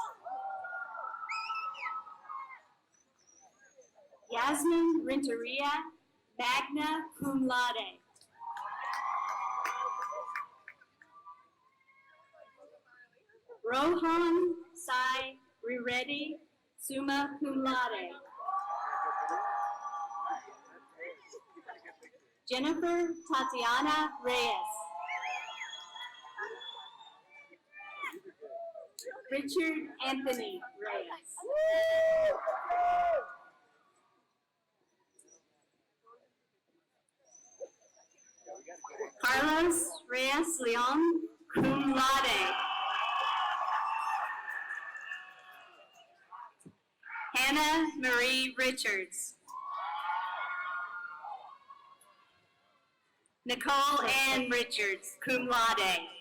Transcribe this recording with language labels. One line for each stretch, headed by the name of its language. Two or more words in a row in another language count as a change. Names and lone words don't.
Latin: Yasmin Renteria, magna cum laude. Rohan Sai Riredi, summa cum laude. Jennifer Tatiana Reyes. Richard Anthony Reyes. Carlos Reyes Leon, cum laude. Hannah Marie Richards. Nicole Ann Richards, cum laude.